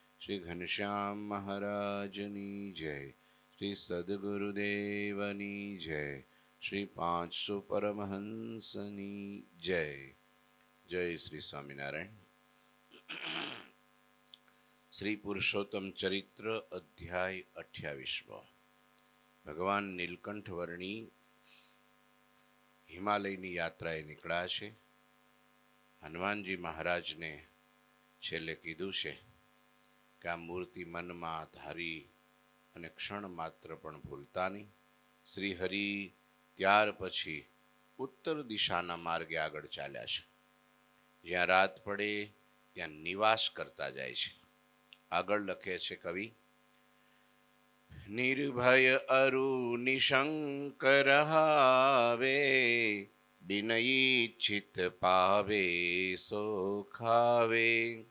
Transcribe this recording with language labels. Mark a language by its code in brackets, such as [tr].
[gu] श्री घनश्याम महाराजनी जय। श्री सद्गुरुदेवनी जय। श्री 500 परमहंसनी जय। जय श्री स्वामिनारायण। श्री पुरुषोत्तम चरित्र अध्याय 28। भगवान નીલકંઠ વર્ણી હિમાલયની યાત્રાએ નીકળ્યા છે। હનુમાનજી મહારાજને છેલ્લે કીધું છે કે આ મૂર્તિ મનમાં ધારી અને ક્ષણ માત્ર પણ ભૂલતા નહીં। શ્રી હરિ ત્યાર પછી ઉત્તર દિશાના માર્ગે આગળ ચાલ્યા છે। જ્યાં રાત પડે ત્યાં નિવાસ કરતા જાય છે। આગળ લખે છે કવિ, [hi] निर्भय अरु निशंक रहावे बिनयीच्छित पावे सो खावे।